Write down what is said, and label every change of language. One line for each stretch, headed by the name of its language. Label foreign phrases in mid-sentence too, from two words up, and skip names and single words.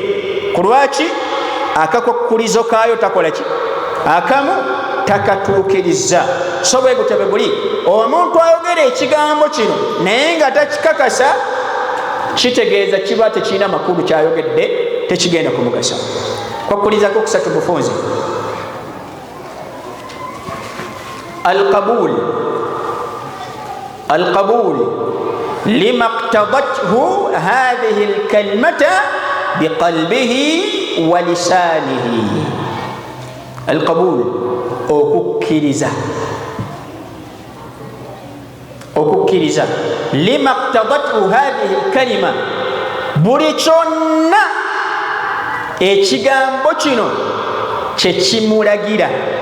Ganda: Ku lwaki akakokkulizo kaayo takola ki akamu takatuukiriza. So bwe gutebe buli omuntu ayogera ekigambo kino naye nga takikakasa, kitegeeza kiba tekirina makulu kyayogedde, tekigenda kumugasa. Kwakkulizako kusatu bufunze.
Arabic: القبول لما اقتضته هذه الكلمة بقلبه ولسانه.
Ganda: القبول okukkiriza
Arabic: لما اقتضته هذه الكلمة,
Ganda: buli kyonna ekigambo kino kyekimulagira,